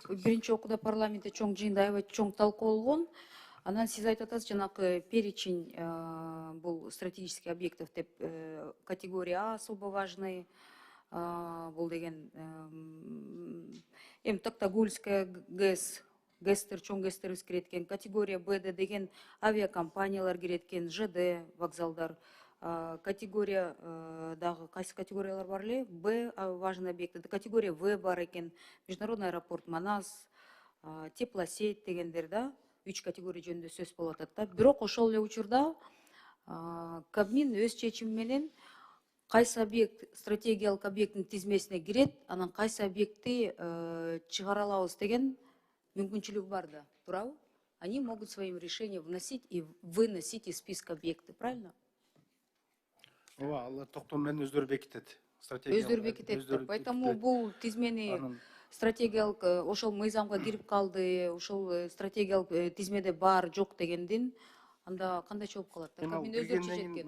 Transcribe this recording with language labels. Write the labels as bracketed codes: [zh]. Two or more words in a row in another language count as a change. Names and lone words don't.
[ky] биринчи окууда парламентте чоң жыйында аябай чоң талкуулангон. Анан сиз айтып атасыз, жанагы перечень бул [ru] стратегический объектов [ky] деп [ru] категория А особо важный. [ky] Бул деген Токтагульская ГЭС, чоң ГЭСтерибиз кирет экен. Категория Б'де деген авиакомпаниялар кирет экен, ЖД вокзалдар. Категория дагы кайсы категориялар бар эле? [ru] Б важный объект. [ky] Категория В бар экен. Международный аэропорт Манас, теплосеть дегендер да. 3 категория жөнүндө сөз болуп атат да. Бирок ошол эле учурда Кабмин өз чечими менен кайсы объект стратегиялык объекттин тизмесине кирет, анан кайсы объектти чыгара алабыз деген мүмкүнчүлүгү бар да, туурабы? [ru] Они могут своим решением вносить и выносить из списка объекты, правильно? [ky] Ооба, алар токтом менен өздөрү бекитет. Өздөрү бекитет. Поэтому бул тизмени стратегиялык ошол мыйзамга кирип калды, ошол стратегиялык тизмеде бар, жок дегендин анда кандай жооп калат? Кабмин өздөрү чечет экен.